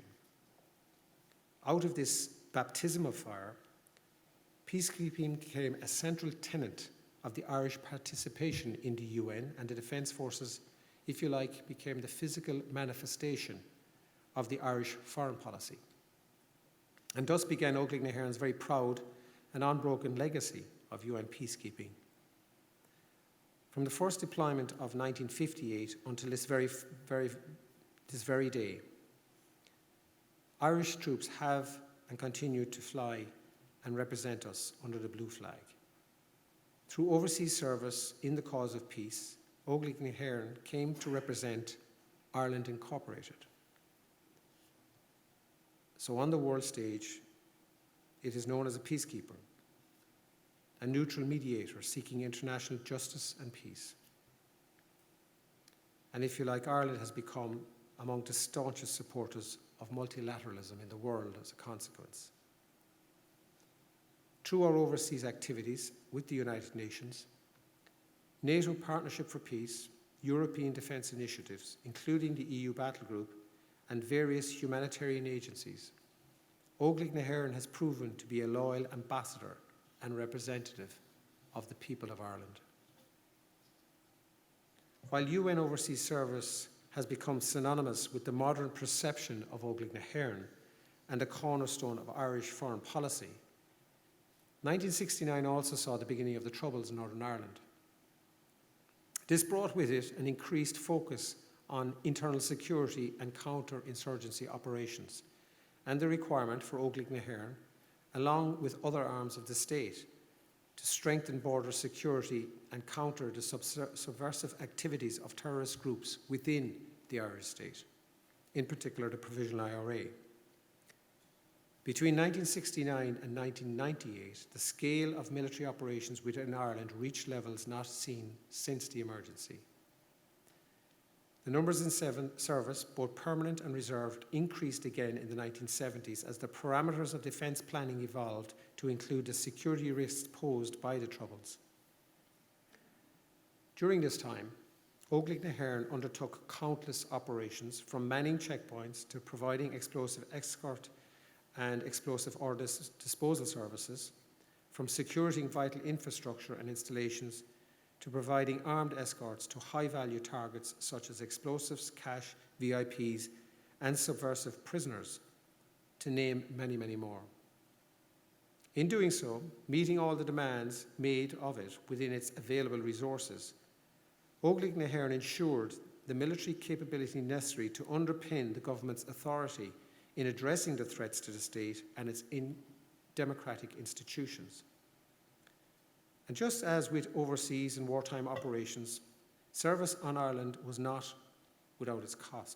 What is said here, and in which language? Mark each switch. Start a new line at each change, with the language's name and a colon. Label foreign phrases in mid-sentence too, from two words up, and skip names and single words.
English: Out of this baptism of fire, peacekeeping became a central tenet of the Irish participation in the UN, and the Defence Forces, if you like, became the physical manifestation of the Irish foreign policy. And thus began Óglaigh na hÉireann's very proud and unbroken legacy of UN peacekeeping. From the first deployment of 1958 until this very day, Irish troops have and continue to fly and represent us under the blue flag. Through overseas service in the cause of peace, Óglaigh na hÉireann came to represent Ireland Incorporated. So on the world stage, it is known as a peacekeeper, a neutral mediator seeking international justice and peace. And if you like, Ireland has become among the staunchest supporters of multilateralism in the world as a consequence. Through our overseas activities with the United Nations, NATO Partnership for Peace, European defence initiatives, including the EU Battle Group, and various humanitarian agencies, Óglaigh na hÉireann has proven to be a loyal ambassador and representative of the people of Ireland. While UN overseas service has become synonymous with the modern perception of Óglaigh na hÉireann and a cornerstone of Irish foreign policy, 1969 also saw the beginning of the Troubles in Northern Ireland. This brought with it an increased focus on internal security and counter-insurgency operations, and the requirement for Óglaigh na hÉireann, along with other arms of the state, to strengthen border security and counter the subversive activities of terrorist groups within the Irish state, in particular the Provisional IRA. Between 1969 and 1998, the scale of military operations within Ireland reached levels not seen since the emergency. The numbers in service, both permanent and reserved, increased again in the 1970s as the parameters of defence planning evolved to include the security risks posed by the Troubles. During this time, Óglaigh na hÉireann undertook countless operations, from manning checkpoints to providing explosive escort and explosive ordnance disposal services, from securing vital infrastructure and installations to providing armed escorts to high-value targets such as explosives, cash, VIPs, and subversive prisoners, to name many, many more. In doing so, meeting all the demands made of it within its available resources, Óglaigh na hÉireann ensured the military capability necessary to underpin the government's authority in addressing the threats to the state and its democratic institutions. And just as with overseas and wartime operations, service on Ireland was not without its cost.